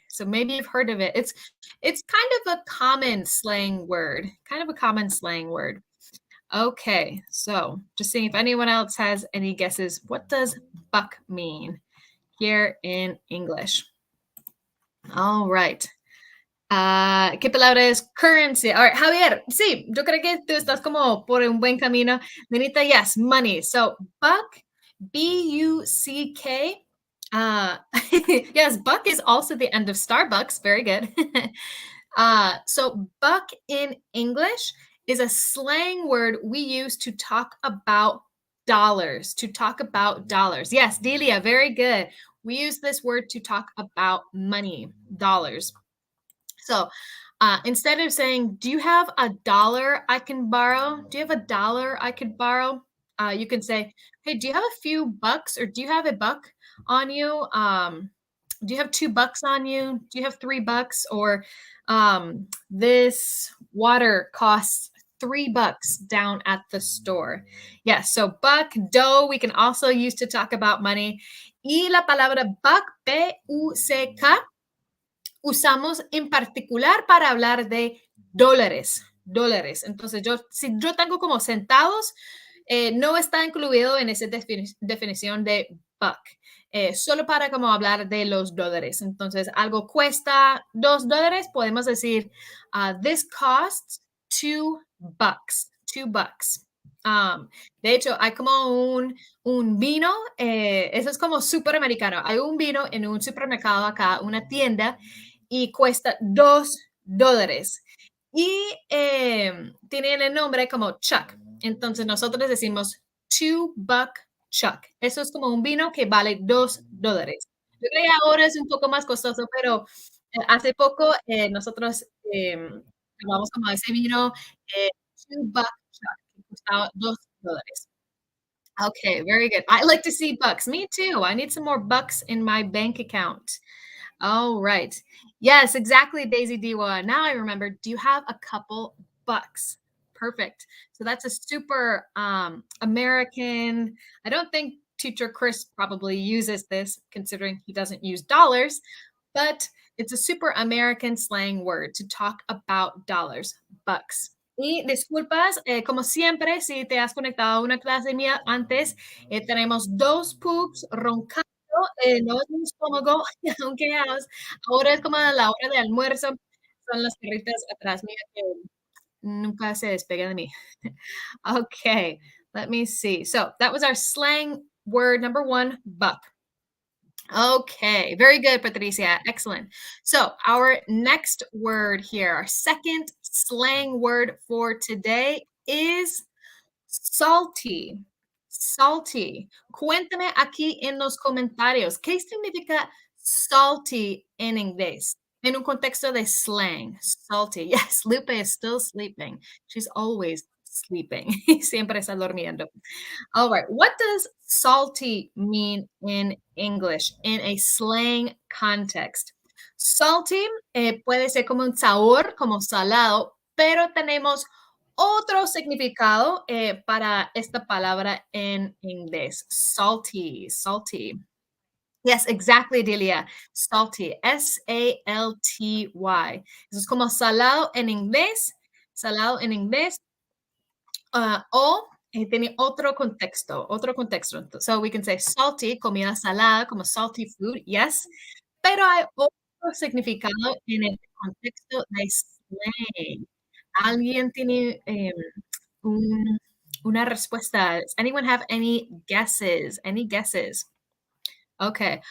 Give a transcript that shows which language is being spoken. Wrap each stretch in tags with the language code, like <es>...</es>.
<en>So maybe you've heard of it. It's kind of a common slang word. Kind of a common slang word. Okay, so just seeing if anyone else has any guesses. What does buck mean here in English? All right.</en> <es>¿Qué palabra es currency?</es> <en>All right,</en> <es>Javier, sí, yo creo que tú estás como por un buen camino.</es> <en>Nenita, yes, money. So, buck, B-U-C-K. Uh, yes, buck is also the end of Starbucks. Very good. So, buck in English is a slang word we use to talk about dollars, to talk about dollars. Yes, Delia, very good. We use this word to talk about money, dollars. So instead of saying, do you have a dollar I can borrow? Do you have a dollar I could borrow? You can say, hey, do you have a few bucks or do you have a buck on you? Do you have $2 on you? Do you have $3? Or this water costs $3 down at the store. Yes, so buck, dough, we can also use to talk about money.</en> <es>Y la palabra buck, B-U-C-K, usamos en particular para hablar de dólares, dólares. Entonces, si yo tengo como centavos, no está incluido en esa definición de buck. Solo para como hablar de los dólares. Entonces, algo cuesta $2, podemos decir,</es> <en>this costs $2.</en> <es>$2. De hecho, hay como un vino, eso es como superamericano. Hay un vino en un supermercado acá, una tienda, y cuesta $2. Y tienen el nombre como Chuck. Entonces nosotros decimos $2 Chuck. Eso es como un vino que vale $2. Yo creo que ahora es un poco más costoso, pero hace poco nosotros tomamos como ese vino eh, $2 Chuck, que costaba $2.</es> <en>Okay, very good. I like to see bucks. Me too. I need some more bucks in my bank account. All right. Yes, exactly, Daisy Diwa. Now I remember. Do you have a couple bucks? Perfect. So that's a super American. I don't think teacher Chris probably uses this, considering he doesn't use dollars, but it's a super American slang word to talk about dollars, bucks.</en> <es>Y disculpas, como siempre, si te has conectado a una clase mía antes, tenemos dos pups roncando, no es mi estómago, aunque ahora es como a la hora de almuerzo, son las perritas atrás mía que nunca se despegan de mí.</es> <en>Okay, let me see. So that was our slang word number one, buck. Okay, very good, Patricia. Excellent. So, our next word here, our second slang word for today is salty. Salty.</en> <es>Cuéntame aquí en los comentarios, ¿qué significa salty en inglés? En un contexto de slang, salty.</es> <en>Yes, Lupe is still sleeping. She's always sleeping.</en> <es>Siempre está durmiendo.</es> <en>All right. What does salty mean in English in a slang context?</en> <es>Salty puede ser como un sabor, como salado, pero tenemos otro significado para esta palabra en inglés.</es> <en>Salty, salty. Yes, exactly, Delia.</en> <es>Salty, S-A-L-T-Y. Eso es como salado en inglés, o tiene otro contexto.</es> <en>So we can say salty,</en> <es>comida salada, como</es> <en>salty food, yes,</en> <es>pero hay otro significado en el contexto de slang. ¿Alguien tiene una respuesta?</es> <en>Does anyone have any guesses? Any guesses? Okay.</en>